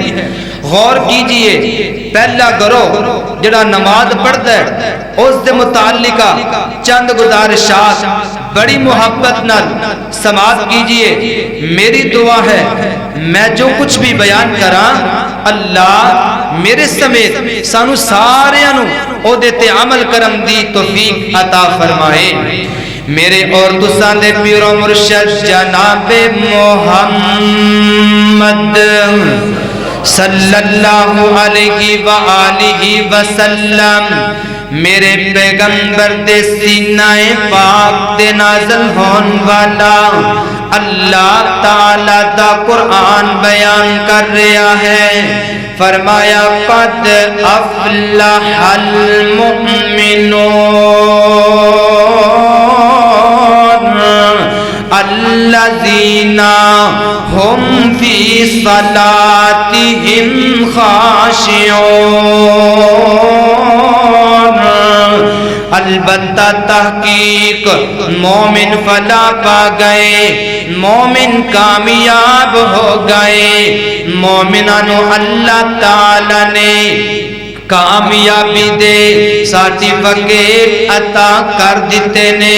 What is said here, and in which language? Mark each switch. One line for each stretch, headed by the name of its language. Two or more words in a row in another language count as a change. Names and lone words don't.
Punjabi: غور کیجئے، پہلا گروہ جڑا نماز پڑھتا ہے اس دے متعلقہ چند گزارشات بڑی محبت نال سماعت کیجئے۔ میری دعا ہے میں جو کچھ بھی بیان کراں اللہ میرے سمیت سانو ساریاں نو او دیتے عمل کرم دی توفیق عطا فرمائے۔ میرے اور تساں دے پیر و مرشد جناب محمد
Arabic: صلی اللہ علیہ وآلہ وسلم،
Punjabi: میرے پیغمبر دے سینہ پاک دے نازل ہون والا اللہ تعالی دا قرآن بیان کر رہا ہے۔
Arabic: فرمایا قد افلح المؤمنون الذین هم فی صلاتهم خاشعون۔
Punjabi: البتہ تحقیق مومن فلاح پا گئے، مومن کامیاب ہو گئے، مومنانو اللہ تعالی نے کامیابی دے سرٹیفکیٹ عطا کر دیتے نے۔